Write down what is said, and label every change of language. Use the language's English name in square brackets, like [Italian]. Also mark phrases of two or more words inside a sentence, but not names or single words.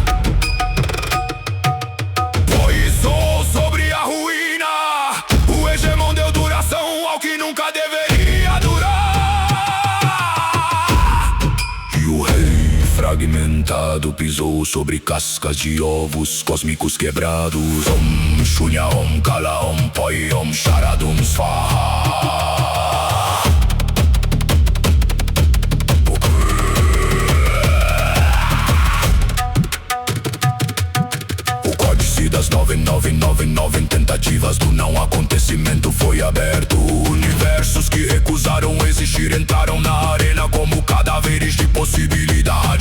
[Portuguese] Poisou sobre a ruína. O hegemon deu duração ao que nunca deveria durar. E o rei fragmentado pisou sobre cascas de ovos cósmicos quebrados. [Sanskrit] ॐ शून्य ॐ काल ॐ पोइ ॐ शरदुम् स्वाहा. [Portuguese] Das 999 tentativas do não acontecimento foi aberto. Universos que recusaram existir entraram na arena como cadáveres de possibilidade.